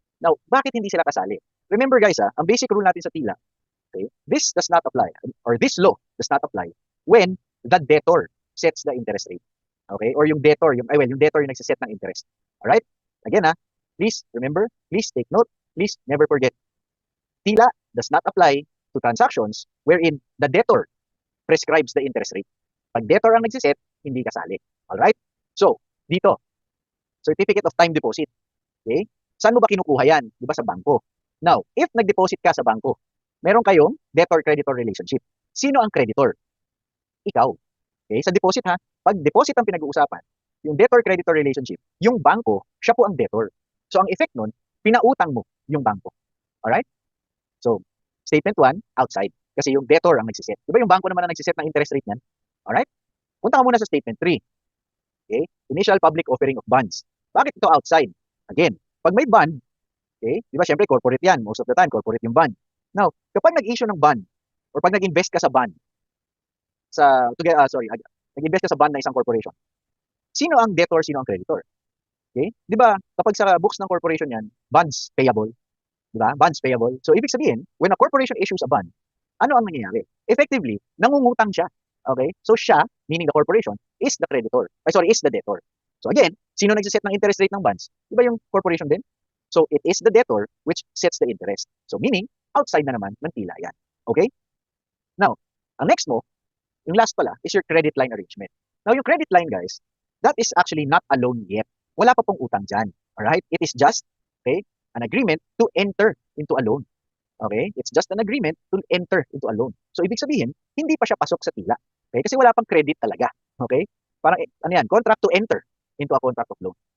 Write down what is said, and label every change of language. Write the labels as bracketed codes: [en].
[en] Now, [tl] bakit hindi sila kasali? [en] Remember guys, ang basic rule natin sa tila, okay, this does not apply, or this law does not apply when the debtor sets the interest rate. Okay? [tl] Or yung debtor, yung debtor yung nagsiset ng interest. Alright? [en] Again please remember, please take note, please never forget. Tila does not apply to transactions wherein the debtor prescribes the interest rate. [tl] Pag debtor ang nagsiset, hindi kasali. Alright? So, dito, Certificate of Time Deposit. Okay? Saan mo ba kinukuha yan? Di ba sa bangko? Now, if nag-deposit ka sa bangko, meron kayong debtor-creditor relationship. Sino ang creditor? Ikaw. Okay? Sa deposit pag deposit ang pinag-uusapan, yung debtor-creditor relationship, yung bangko, siya po ang debtor. So, ang effect nun, pinautang mo yung bangko. Alright? So, statement 1, outside. Kasi yung debtor ang nagsiset. Di ba yung bangko naman ang nagsiset ng interest rate niyan? Alright? Punta ka muna sa statement 3. Okay? [en] Initial public offering of bonds. [tl] Bakit ito outside? Again, pag may bond, okay, di ba syempre corporate yan. Most of the time, corporate yung bond. Now, kapag nag-issue ng bond, or pag nag-invest ka sa bond, nag-invest ka sa bond ng isang corporation, sino ang debtor, sino ang creditor? Okay? Di ba, kapag sa books ng corporation yan, bonds payable. Di ba? Bonds payable. So, ibig sabihin, [en] when a corporation issues a bond, [tl] ano ang nangyayari? Effectively, nangungutang siya. Okay? [en] So, siya, meaning the corporation, is the creditor. Is the debtor. [tl] So, again, sino nagsiset ng interest rate ng bonds? Di ba yung corporation din? [en] So, it is the debtor which sets the interest. So, meaning, [tl] outside na naman ng tila yan. [en] Okay? [tl] Now, ang next mo, yung last pala, is your credit line arrangement. [en] Now, yung credit line, guys, that is actually not a loan yet. [tl] Wala pa pong utang dyan. [en] Alright? It is just, okay, an agreement to enter into a loan. Okay? It's just an agreement to enter into a loan. [tl] So, ibig sabihin, hindi pa siya pasok sa tila. Okay? Kasi wala pang credit talaga. Okay? Parang, contract to enter into a contract of loan.